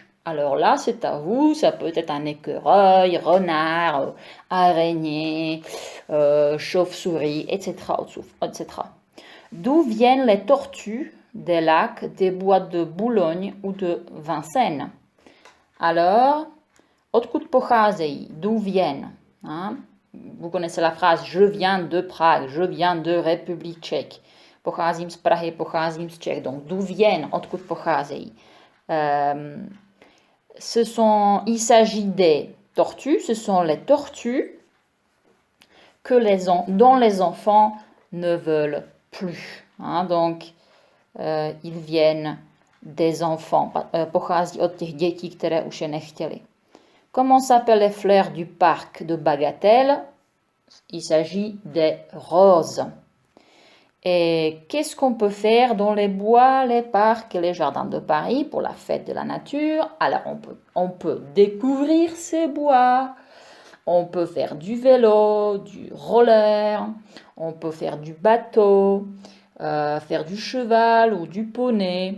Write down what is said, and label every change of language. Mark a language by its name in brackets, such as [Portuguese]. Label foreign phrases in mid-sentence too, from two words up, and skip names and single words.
[French] Alors là, c'est à vous, ça peut être un écureuil, renard, araignée, chauve-souris, etc., etc. D'où viennent les tortues des lacs, des bois de Boulogne ou de Vincennes? Alors, [Czech] odkud pocházejí, [French] d'où viennent, hein? Vous connaissez la phrase « Je viens de Prague, je viens de République tchèque ». [Czech] Pocházím z Prahy, pocházím z Čech. [French] Donc, d'où viennent, [Czech] odkud pocházejí. [French] Il s'agit des tortues, ce sont les tortues dont les enfants ne veulent plus. Hein? Donc, ils viennent des enfants. [Czech] Pochází od těch dětí, které už je nechtěli. [French] Comment s'appellent les fleurs du parc de Bagatelle? Il s'agit des roses. Et qu'est-ce qu'on peut faire dans les bois, les parcs et les jardins de Paris pour la fête de la nature? Alors, on peut découvrir ces bois, on peut faire du vélo, du roller, on peut faire du bateau, faire du cheval ou du poney.